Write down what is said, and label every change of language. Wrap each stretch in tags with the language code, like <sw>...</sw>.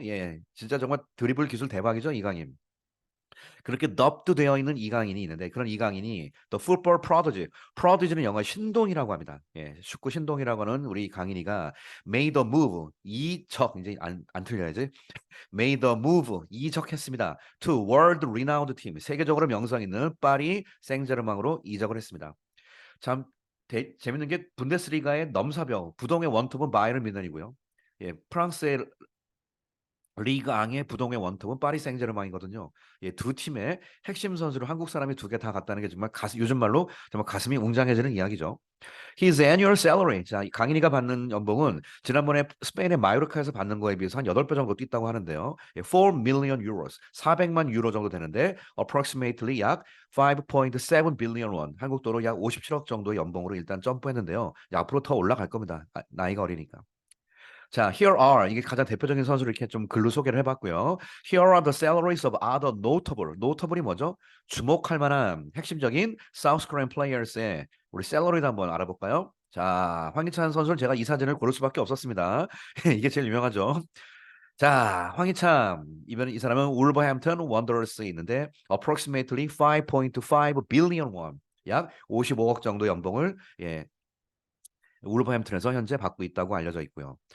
<ko>예, 진짜 정말 드리블 기술 대박이죠, 이강인. 그렇게 넙도 되어 있는 이강인이 있는데 그런 이강인이 또 풋볼 프로디지, 프로디지는 영어 신동이라고 합니다. 예, 축구 신동이라고 하는 우리 강인이가</ko> <en>made a move</en> <ko>이적 이제 안 틀려야지.</ko> <en>made a move</en> <ko>이적했습니다.</ko> <en>to world renowned team</en> <ko>세계적으로 명성 있는 파리 생제르맹으로 이적을 했습니다. 참 재밌는 게 분데스리가의 넘사벽 부동의 원톱은 바이에른 뮌헨이고요. 예, 프랑스의 리그 앙의 부동의 원톱은 파리 생제르맹이거든요. 예, 두 팀의 핵심 선수를 한국 사람이 두 개 다 갔다는 게 정말 요즘 말로 정말 가슴이 웅장해지는 이야기죠.</ko> <en>His annual salary.</en> <ko>자, 강인이가 받는 연봉은 지난번에 스페인의 마요르카에서 받는 거에 비해서 한 8배 정도 뛰었다고 하는데요. 예,</ko> <en>4 million euros.</en> <ko>400만 유로 정도 되는데 approximately 약</ko> <en>5.7 billion won.</en> <ko>한국 돈으로 약 57억 정도의 연봉으로 일단 점프했는데요. 앞으로 더 올라갈 겁니다. 나이가 어리니까. 자,</ko> <en>here are</en> <ko>이게 가장 대표적인 선수를 이렇게 좀 글로 소개를 해봤고요.</ko> <en>Here are the salaries of other notable.</en> <ko>notable이 뭐죠? 주목할 만한 핵심적인</ko> <en>South Korean players</en> <ko>의 우리 샐러리도 한번 알아볼까요? 자, 황희찬 선수를 제가 이 사진을 고를 수밖에 없었습니다. 이게 제일 유명하죠. 자, 황희찬 이번 이 사람은 울버햄튼 원더러스에 있는데</ko> <en>approximately 5.5 billion won</en> <ko>약 55억 정도 연봉을 예, 울버햄튼에서 현재 받고 있다고 알려져 있고요.</ko>